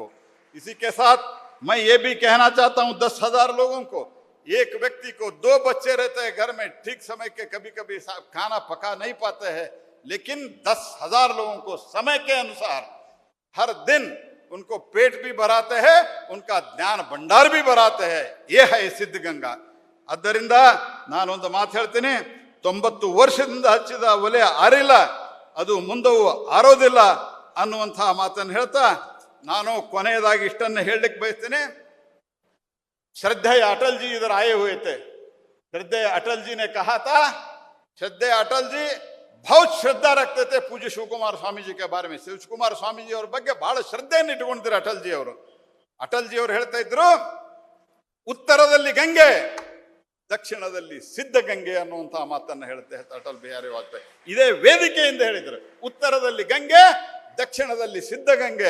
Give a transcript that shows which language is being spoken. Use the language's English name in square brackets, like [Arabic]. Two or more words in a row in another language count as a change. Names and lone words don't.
[Hindi] इसी के साथ मैं ये भी कहना चाहता हूं 10,000 लोगों को, एक व्यक्ति को 2 बच्चे रहते हैं घर में, ठीक समय के कभी कभी खाना पका नहीं पाते हैं, लेकिन 10,000 लोगों को समय के अनुसार हर दिन उनको पेट भी भराते हैं, उनका ज्ञान भंडार भी भराते हैं। ये है सिद्धगंगा। [Kannada] ಆದ್ದರಿಂದ ನಾನೊಂದು ಮಾತು ಹೇಳ್ತೀನಿ, 90 ವರ್ಷದಿಂದ ಹಚ್ಚಿದ ಒಲೆ ಆರಿಲ್ಲ, ಅದು ಮುಂದವು ಆರೋದಿಲ್ಲ ಅನ್ನುವಂತಹ ಮಾತನ್ನು ಹೇಳ್ತಾ ನಾನು ಕೊನೆಯದಾಗಿ ಇಷ್ಟನ್ನು ಹೇಳಲಿಕ್ಕೆ ಬಯಸ್ತೇನೆ। [Hindi] श्रद्धेय अटल जी इधर आए हुए थे। श्रद्धेय अटल जी ने कहा था, श्रद्धेय अटल जी बहुत श्रद्धा रखते थे पूज्य शिवकुमार स्वामी जी के बारे में। [Kannada] शिवकुमार स्वामी जी ಅವ್ರ ಬಗ್ಗೆ ಬಹಳ ಶ್ರದ್ಧೆಯನ್ನು ಇಟ್ಟುಕೊಂಡಿದ್ರು ಅಟಲ್ ಜಿ ಅವರು। ಅಟಲ್ ಜಿ ಅವರು ಹೇಳ್ತಾ ಇದ್ರು, ಉತ್ತರದಲ್ಲಿ ಗಂಗೆ, ದಕ್ಷಿಣದಲ್ಲಿ ಸಿದ್ಧಗಂಗೆ ಅನ್ನುವಂಥ ಮಾತನ್ನು ಹೇಳುತ್ತೆ ಅಟಲ್ ಬಿಹಾರಿ ವಾಜಪೇಯಿ। ಇದೇ ವೇದಿಕೆಯಿಂದ ಹೇಳಿದ್ರು, ಉತ್ತರದಲ್ಲಿ ಗಂಗೆ, ದಕ್ಷಿಣದಲ್ಲಿ ಸಿದ್ಧಗಂಗೆ।